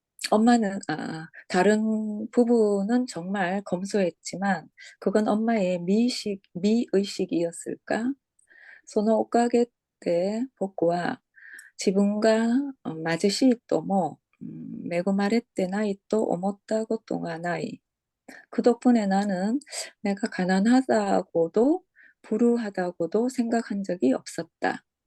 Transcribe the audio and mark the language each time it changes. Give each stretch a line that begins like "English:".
Korean: 엄마는 다른 부분은 정말 검소했지만 그건 엄마의 미의식이었을까?
Japanese: そのおかげで僕は自分が貧しいとも恵まれてないと思ったことがない.
Korean: 그 덕분에 나는 내가 가난하다고도 불우하다고도 생각한 적이 없었다.